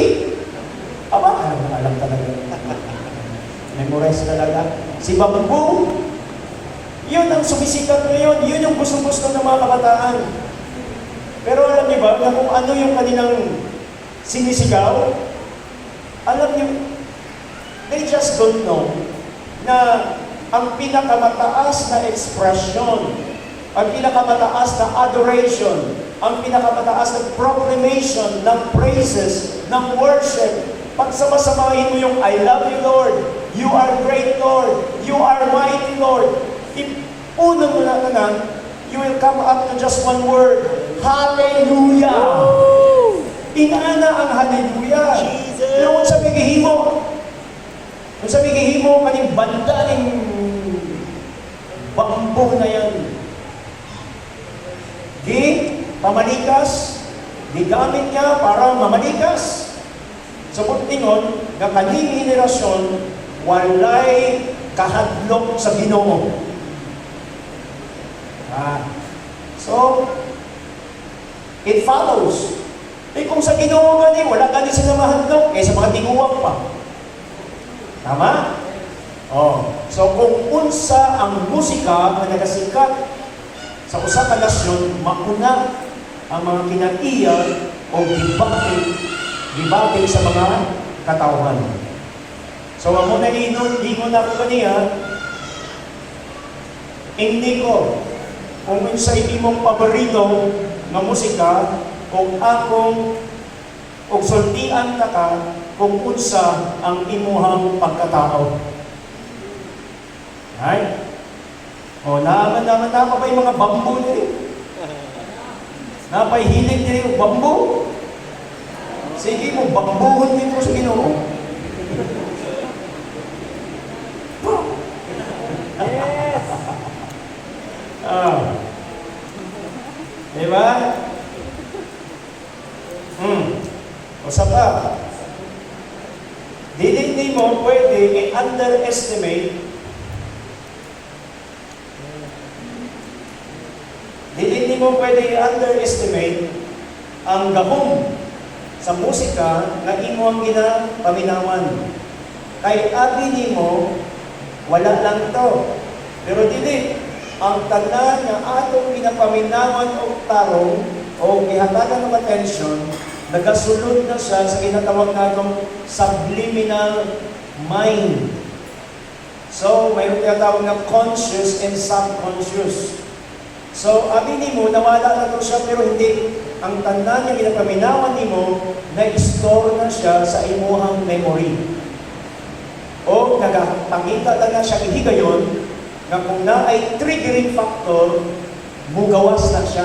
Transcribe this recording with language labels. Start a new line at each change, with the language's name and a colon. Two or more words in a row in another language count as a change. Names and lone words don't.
Filipino: Alam talaga. Memorize talaga. Si Bambu, yun ang sumisikat ngayon, yun yung gusto-gusto ng mga kabataan. Pero alam niyo ba, na kung ano yung kanilang sinisigaw? Alam niyo,
English: they just don't know
Filipino: na ang pinakamataas na
English: expression,
Filipino: ang pinakamataas na
English: adoration,
Filipino: ang pinakamataas na
English: proclamation ng praises, ng worship,
Filipino: pagsama-samahin mo yung
English: I love you, Lord, you are great, Lord, you are mighty, Lord.
Filipino: Unang mo na
English: you will come up to just one word, Hallelujah!
Filipino: Inaana ang Hallelujah.
Cebuano: Pero kung sabi gihimo, kaning banda ng bambo na yan, pamalikas, gamit niya para mamalikas. Sa putingon, nga kaning henerasyon, walay kahadlok sa Ginoo.
English: So, it follows.
Cebuano: Kung sa Ginoo gani, wala gani sila mahadlok, sa mga tiguwang pa.
Filipino: Tama?
Cebuano: So, kung unsa ang musika na nagasikat sa usa ka nasyon, mauna ang mga kinaiya o gibati sa mga katawhan. So, amo na ingon ako kaniya, hindi ko, kung sa imong paborito nga musika, kung akong sultian ka kung unsa ang imuhang pagkatao.
English: Right?
Filipino: Naman pa ba yung mga bambu nila? Napay hilig nila yung bambu?
Cebuano: Sige mo, bambuhon din mo sa Ginoo.
English: Yes!
Filipino: Diba?
Cebuano: Usa pa. Hindi mo pwede i-underestimate ang gahom sa musika na imo ang ginapaminawan. Kay abi nimo, wala lang to. Pero dili, ang tanan nga atong ginapaminawan o tarong o gihatagan ng attention, nagasulod na siya sa ginatawag natong subliminal mind. So,
Filipino: mayroon tinatawag na
English: conscious and subconscious.
Cebuano: So, abi nimo, nawala na to siya, pero hindi. Ang tanda niya ginapaminawan nimo, na-store na siya sa imuhang memory. O, nagapangita na siya ihigayon, na kung na ay
English: triggering factor,
Cebuano: mugawas na siya.